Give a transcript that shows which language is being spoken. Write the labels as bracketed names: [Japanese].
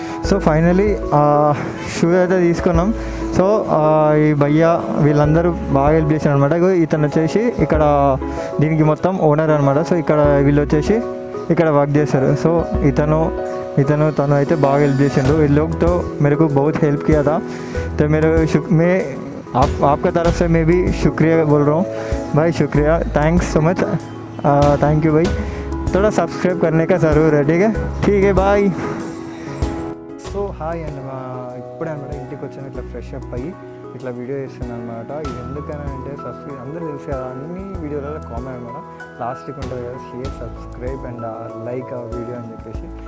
[Telugu] So finally shoe అయితే తీసుకున్నాం. So ఈ భయ్యా వీళ్ళందరూ బాగా హెల్ప్ చేశారు అనమాట. ఇతను వచ్చేసి ఇక్కడ దీనికి మొత్తం ఓనర్ అనమాట. సో ఇక్కడ వీళ్ళు వచ్చేసి ఇక్కడ వర్క్ చేస్తారు. సో తను అయితే బాగా హెల్ప్ చేసిండు. [Hindi] इन लोग तो मेरे को बहुत हेल्प किया था, तो मैं आपका तरफ से मैं भी शुक्रिया बोल रहा हूँ भाई. शुक्रिया, thanks so much, thank you भाई. थोड़ा सब्सक्राइब करने का ज़रूर है, ठीक है बाय. [Telugu] సో హాయ్ అండి, ఇప్పుడే అనమాట ఇంటికి వచ్చాను. ఇట్లా ఫ్రెష్ అప్ అయ్యి ఇట్లా వీడియో చేస్తున్నాను అనమాట. ఇది ఎందుకని అంటే సబ్స్క్రైబ్ అందరూ తెలుసు కదా, అన్ని వీడియోలలో కామెంట్ అనమాట లాస్ట్కి ఉంటుంది కదా, [English] share subscribe and like ఆ video [Telugu] అని చెప్పేసి.